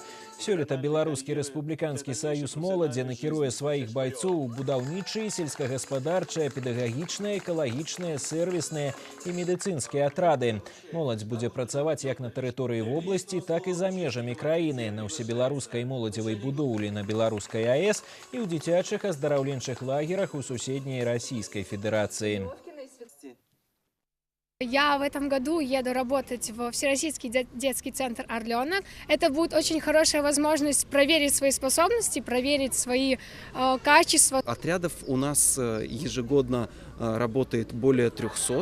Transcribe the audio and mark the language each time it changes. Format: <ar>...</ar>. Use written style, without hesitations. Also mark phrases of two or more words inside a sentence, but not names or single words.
<be>Сёлета Беларускі рэспубліканскі саюз моладзі накіруе сваіх байцоў у будаўнічыя, сельскагаспадарчыя, педагагічныя, экалагічныя, сервісныя і медыцынскія атрады. Моладзь будзе працаваць як на тэрыторыі вобласці, так і за межамі краіны, на ўсебеларускай моладзевай будоўлі на Беларускай АЭС і ў дзіцячых аздараўленчых лагерах у суседняй Расійскай Федэрацыі.</be> <ru>Я в этом году еду работать в Всероссийский детский центр «Орленок». Это будет очень хорошая возможность проверить свои способности, проверить свои качества. Отрядов у нас ежегодно работает более 300.</ru>